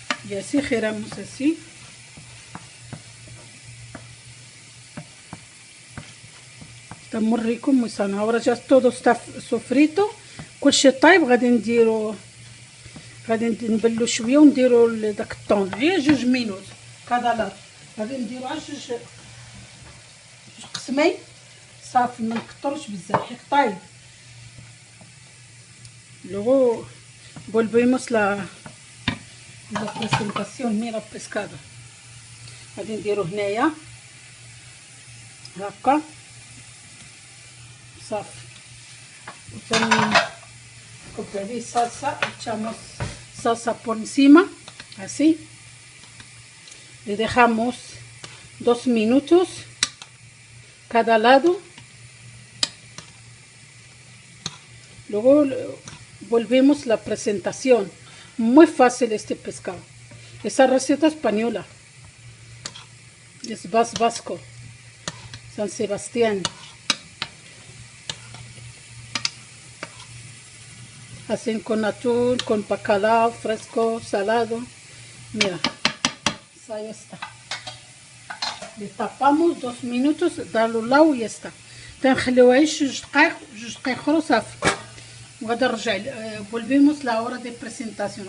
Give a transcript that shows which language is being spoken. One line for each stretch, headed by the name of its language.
Spanish: Y así giramos así. Está muy rico, muy sano. Ahora ya todo está sofrito.
Arabic: كل شيء طايب غادي نبلو شويه ونديرو داك الطون غير 2 مينوت كذا لا غادي نديرو على 2 قسمين صافي، ما نكثروش بزاف حيت طايب.
Spanish: لوغو volvemos la presentación. Mira pescado
Arabic: غادي نديرو هنايا هكا صافي، وتنكب عليه صلصه.
Spanish: echamos salsa por encima así. Le dejamos 2 minutos cada lado. Luego volvemos la presentación. Muy fácil este pescado. Esa receta española. Es vasco. San Sebastián. Hacen con atún, con bacalao fresco, salado. Mira, ahí está. Le tapamos 2 minutos, darlo lado y ya está.
Arabic: تنخليوها 2 دقائق 2 دقائق اخرى صافي. وغادي نرجع
Spanish: volvemos la hora de presentación.